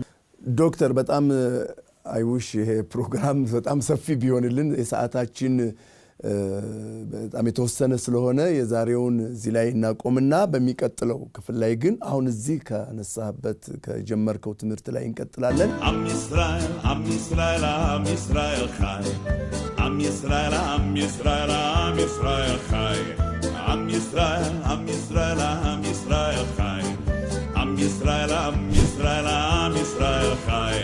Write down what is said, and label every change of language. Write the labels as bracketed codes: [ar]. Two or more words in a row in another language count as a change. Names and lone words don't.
[am] ዶክተር በጣም አይውሽ ይሄ ፕሮግራም በጣም ሰፊ ቢሆንልን የሰዓታችን በጣም የተወሰነ ስለሆነ የዛሬውን እዚህ ላይ እናቆምና በሚቀጥለው ክፍል ላይ ግን አሁን እዚህ ከነሳህበት ከጀመርከው ትምህርት ላይ እንቀጥላለን። [he] עם ישראל, עם ישראל, עם ישראל חי. עם ישראל, עם ישראל, עם ישראל חי. עם ישראל, עם ישראל, עם ישראל חי. עם ישראל, עם ישראל, עם ישראל חי.